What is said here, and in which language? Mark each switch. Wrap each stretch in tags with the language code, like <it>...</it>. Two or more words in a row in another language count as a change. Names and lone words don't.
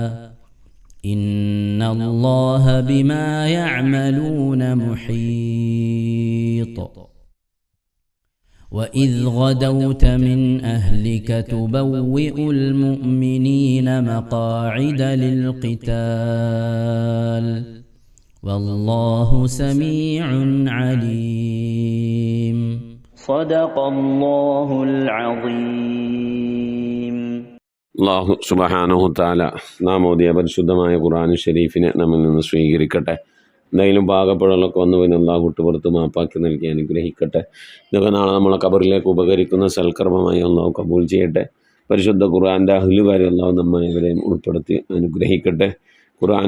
<ar>إن الله بما يعملون محيط وإذ غدوت من أهلك تبوئ المؤمنين مقاعد للقتال والله سميع عليم صدق الله العظيم. الله سبحانه تعالى</ar> <ml>നാം ഓതിയ പരിശുദ്ധമായ ഖുർആൻ ഷരീഫിനെ നമ്മിൽ നിന്ന് സ്വീകരിക്കട്ടെ. എന്തെങ്കിലും പാകപ്പിഴകളൊക്കെ വന്നു പോയി അല്ലാഹു വിട്ടുപുറത്ത് മാപ്പാക്കി നൽകി അനുഗ്രഹിക്കട്ടെ. ഇതൊക്കെ നാളെ നമ്മളെ ഖബറിലേക്ക് ഉപകരിക്കുന്ന സൽക്കർമ്മമായി അല്ലാഹു കബൂൽ ചെയ്യട്ടെ. പരിശുദ്ധ ഖുർആൻ്റെ അഹ്ലുകാരെ അല്ലാഹു നമ്മെ ഇവരെയും ഉൾപ്പെടുത്തി അനുഗ്രഹിക്കട്ടെ.</ml>